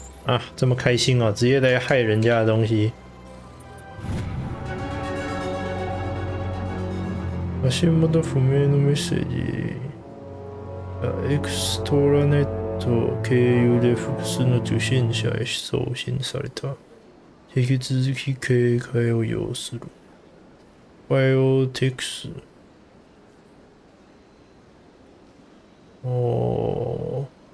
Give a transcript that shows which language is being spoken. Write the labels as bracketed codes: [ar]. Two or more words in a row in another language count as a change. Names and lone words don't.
[zh] 啊，这么开心哦，直接来害人家的东西。 [ja] 足元不明のメッセージ。エクストラネット経由で複数の受信者へ送信された。引き続き警戒を要する。バイオテクス。おー。